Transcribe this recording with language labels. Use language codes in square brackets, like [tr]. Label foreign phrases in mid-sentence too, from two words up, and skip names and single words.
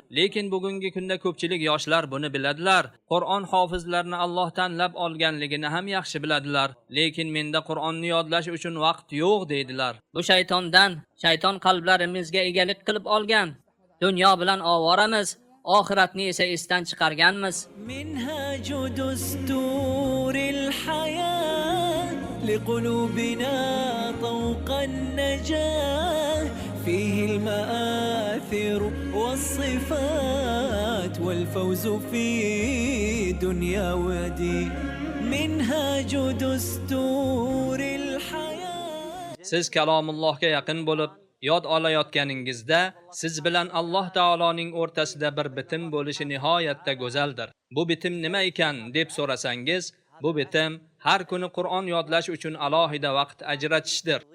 [uz] Lekin bugungi kunda ko'pchilik yoshlar buni biladilar. Qur'on hofizlarini Alloh tanlab olganligini ham yaxshi biladilar. Lekin menda Qur'onni yodlash uchun vaqt yo'q deydilar. Bu shaytondan, shayton qalblarimizga egalik qilib olgan. Dunyo bilan ovoramiz, oxiratni esa esdan chiqarganmiz. [ar] منهاج دستور الحياة لقلوبنا طوق النجاة فيه المآثر والصفات والفوز في دنيا ودين منهاج دستور الحياة. [uz] Siz kalomullohga yaqin bo'lib yod olayotganingizda siz bilan Alloh taoloning o'rtasida bir bitim bo'lishi nihoyatda go'zaldir. Bu bitim nima ekan deb so'rasangiz, bu bitim har kuni Qur'on yodlash uchun alohida vaqt ajratishdir.